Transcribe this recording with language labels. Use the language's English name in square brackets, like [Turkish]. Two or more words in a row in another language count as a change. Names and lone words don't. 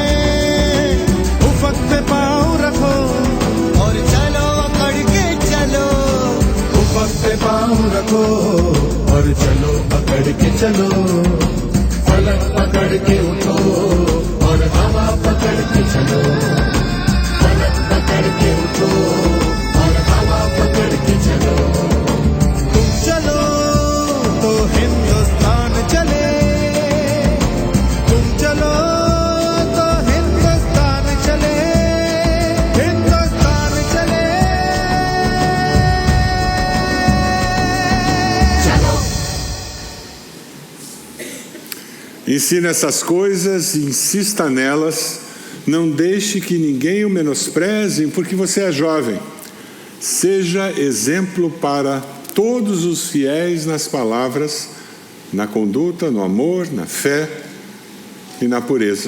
[Hindi] उफक पे पाँव रखो और चलो अकड़ के चलो, उफक पे पाँव रखो और चलो अकड़ के चलो, फलक पकड़ के उठो और हवा पकड़ के चलो, फलक पकड़ के उठो और हवा पकड़ के चलो। तुम चलो तो हिंदुस्तान चले, तुम चलो तो हिंदुस्तान चले, हिंदुस्तान चले। [Portuguese] Ensina essas coisas e insista nelas. Não deixe que ninguém o menospreze, porque você é jovem. Seja exemplo para todos os fiéis nas palavras, na conduta, no amor, na fé e na pureza.